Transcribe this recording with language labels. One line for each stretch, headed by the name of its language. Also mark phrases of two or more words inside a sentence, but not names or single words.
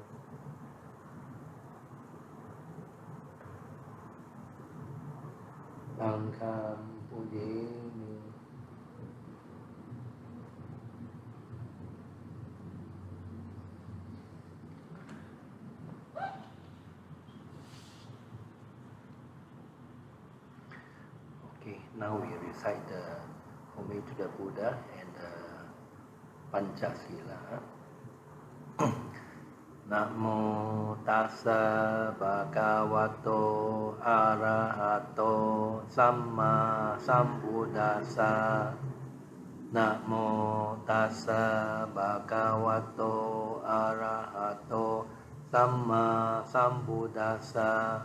English: Sangham Udini Okay, now we recite the homage to the Buddha and the Pancasila.
Pali: Namo tassa bhagavato arahato samma sambuddhassa. Namo tassa bhagavato arahato samma sambuddhassa.